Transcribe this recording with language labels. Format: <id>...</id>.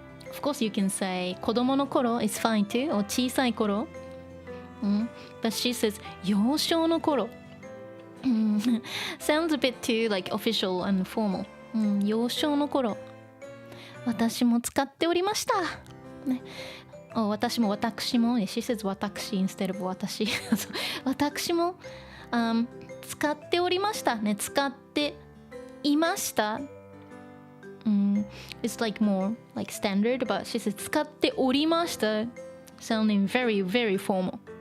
<en>Of course, you can say 子供の頃 is fine too, or 小さい頃。 But she says 幼少の頃。 Sounds a bit too like official and formal.</en> <ja>幼少の頃、私も使っておりました。私も。</ja> <en>She says 私 instead of 私。</en> <ja>私も、使っておりました。使っていました。</ja> <en>It's like more like standard, but she says 使っておりました。 Sounding very, very formal.</en>